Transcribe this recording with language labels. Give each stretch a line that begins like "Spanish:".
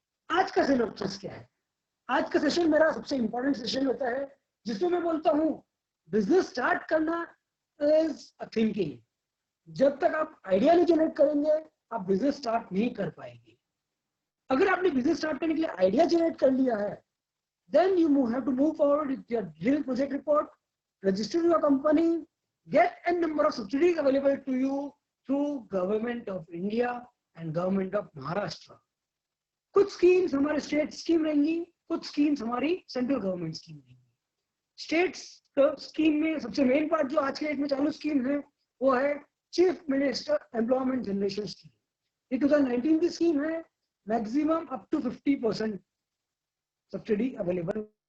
Hindi: आज का सिलेबस क्या है? आज का सेशन मेरा सबसे इंपॉर्टेंट सेशन होता है, जिसमें मैं बोलता हूँ बिजनेस स्टार्ट करना
English: Is a thinking.
Hindi: जब तक आप आइडिया नहीं जनरेट करेंगे आप बिजनेस स्टार्ट नहीं कर पाएंगे। अगर आपने बिजनेस स्टार्ट करने के लिए आइडिया जनरेट कर लिया है,
English: then you have to move forward with your real project report, register your company, get a number of subsidies available to you through Government of India and Government of Maharashtra.
Hindi: कुछ schemes हमारे state scheme रहेंगी, कुछ schemes हमारी central government scheme रहेंगी। State scheme में सबसे main part जो आज के डेट में चालू स्कीम है वो है chief minister employment generation scheme. ये 2019 की स्कीम है, maximum up to 50% subsidy available.